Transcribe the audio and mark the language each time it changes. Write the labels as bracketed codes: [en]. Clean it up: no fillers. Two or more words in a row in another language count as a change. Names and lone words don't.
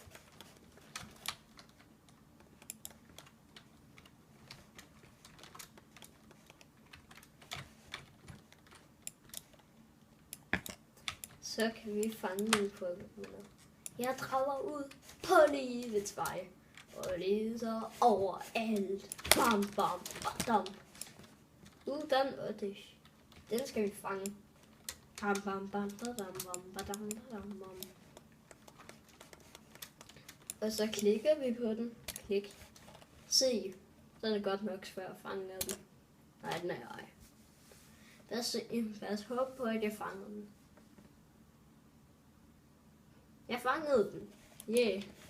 [da] Så kan vi fange nogle Pokémoner. Jeg drager ud på livets vej. Og leder overalt. Bam, bam, badam. Den og det. Den skal vi fange. Bam, bam, bam, badam, bam, badam, badam, bam. Og så klikker vi på den. Klik. Se. Så er det godt nok svært at fange den. Nej, den er ej. Lad os håbe på, at jeg fanger den. Jeg fangede den. Yeah.